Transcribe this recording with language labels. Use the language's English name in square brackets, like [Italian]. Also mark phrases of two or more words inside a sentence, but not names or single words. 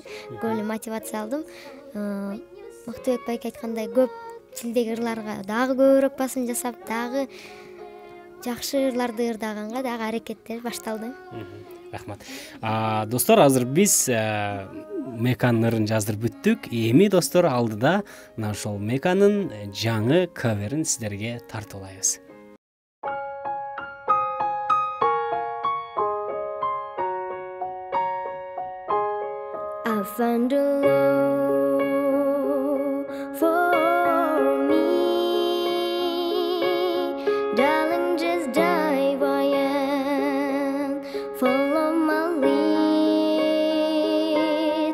[Kyrgyz] Көп эле мотивация алдым. Мыктыбек байке айткандай көп тилдеги ырларга дагы көбүрөөк басым жасап, дагы жакшы ырларды ырдаганга дагы аракеттер башталды. Рахмат. Достор, азыр биз Меканын ырын жаздырып бүттүк. Эми достор, алдыда мына ошол Меканын жаңы каверин сиздерге тартуулайбыз. [English] I found a love for me, darling, just dive in, follow my lead.